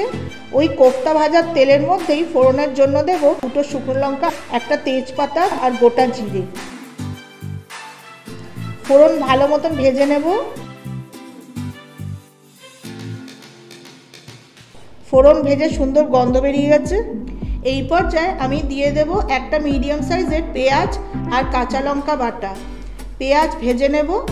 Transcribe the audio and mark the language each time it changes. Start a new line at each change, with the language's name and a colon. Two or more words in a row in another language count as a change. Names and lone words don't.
Bangla: ওই কোফতা ভাজার তেলের মধ্যেই ফোড়নের জন্য দেব 2টো শুকনো লঙ্কা, একটা তেজপাতা আর গোটা জিরে। ফোড়ন ভালো মতন ভেজে নেব। ফোড়ন ভেজে সুন্দর গন্ধ বেরিয়ে গেছে। এই পর্যায়ে আমি দিয়ে দেব একটা মিডিয়াম সাইজের পেঁয়াজ আর কাঁচা লঙ্কা বাটা। পেঁয়াজ ভেজে নেব।